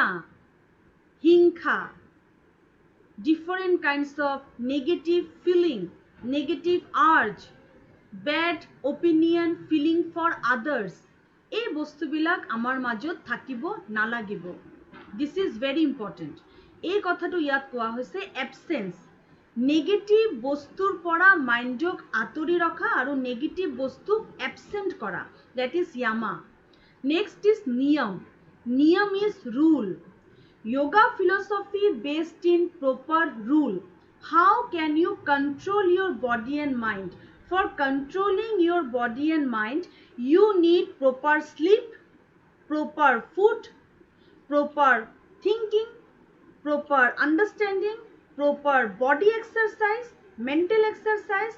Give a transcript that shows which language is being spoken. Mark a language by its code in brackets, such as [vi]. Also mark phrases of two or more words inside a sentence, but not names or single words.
[as] ঘৃণা, হিংসা, হিংসা, [en] different kinds of negative feeling, negative urge, bad opinion, feeling for others, [as] এই বস্তুবিলাক আমাৰ মাজত থাকিব নালাগিব. [en] This is very important. [as] এই কথাটো ইয়াত কোৱা হৈছে absence. নেগেটিভ বস্তুৰ পৰা মাইণ্ডক আঁতৰি ৰখা আৰু নেগেটিভ বস্তুক absent কৰা. [en] That is yama. Next is niyam. Niyam is rule. Yoga philosophy based in proper rule. How can you control your body and mind? For controlling your body and mind, you need proper sleep, proper food, proper thinking, proper understanding, proper body exercise, mental exercise.